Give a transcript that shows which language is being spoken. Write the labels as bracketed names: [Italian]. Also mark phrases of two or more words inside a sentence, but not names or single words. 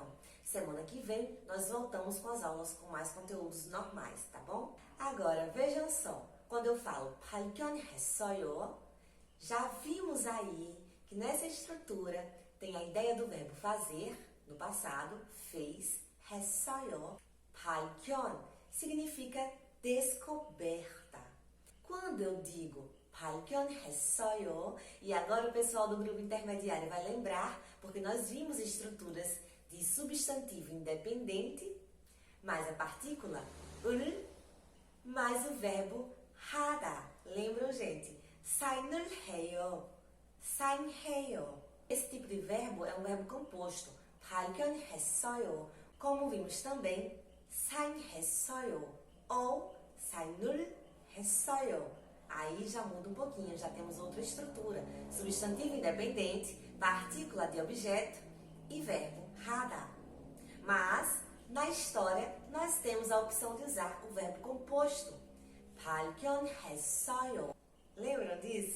[Portuguese] Semana que vem nós voltamos com as aulas com mais conteúdos normais, tá bom? Agora vejam só, quando eu falo 발견했어요, já vimos aí que nessa estrutura tem a ideia do verbo fazer, no passado, fez, [Korean] 했어요, 발견, [Portuguese] significa descoberta. Quando eu digo 발견했어요, e agora o pessoal do grupo intermediário vai lembrar, porque nós vimos estruturas de substantivo independente, mais a partícula 을, mais o verbo 하다. Lembram, gente? [Korean] 사인을 해요. 사인해요. [Portuguese] Esse tipo de verbo é um verbo composto. 발견했어요. Como vimos também, [Korean] 사인했어요 ou 사인을 했어요. [Portuguese] Aí já muda um pouquinho, já temos outra estrutura. Substantivo independente, partícula de objeto e verbo 하다. Mas, na história, nós temos a opção de usar o verbo composto. 발견했어요. Lembram disso?